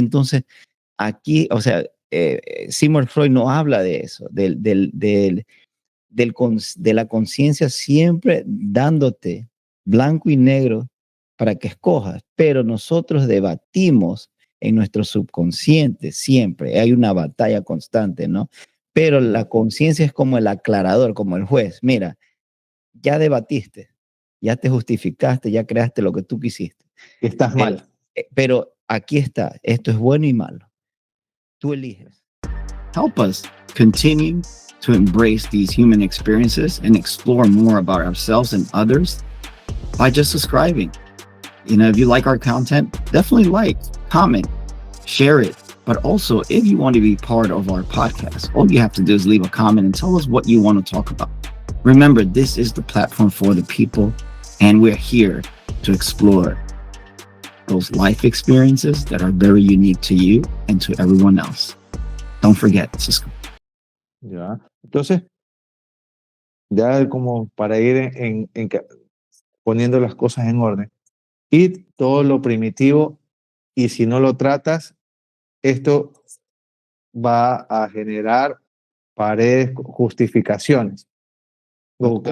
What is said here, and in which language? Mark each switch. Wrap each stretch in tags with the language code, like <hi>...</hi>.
<es>Entonces, aquí, o sea, Sigmund Freud no habla de eso, de la conciencia siempre dándote blanco y negro para que escojas, pero nosotros debatimos en nuestro subconsciente siempre, hay una batalla constante, ¿no? Pero la conciencia es como el aclarador, como el juez. Mira, ya debatiste, ya te justificaste, ya creaste lo que tú quisiste, estás pero, mal. pero aquí está, esto es bueno y malo, tú eliges.</es> <en>Help us continue to embrace these human experiences and explore more about ourselves and others by just subscribing. You know, if you like our content, definitely like, comment, share it. But also, if you want to be part of our podcast, all you have to do is leave a comment and tell us what you want to talk about. Remember, this is the platform for the people, and we're here to explore those life experiences that are very unique to you and to everyone else. Don't forget, Cisco.</en> <es>¿Ya? Entonces, ya como para ir poniendo las cosas en orden. Y todo lo primitivo, y si no lo tratas, esto va a generar paredes, justificaciones o</es>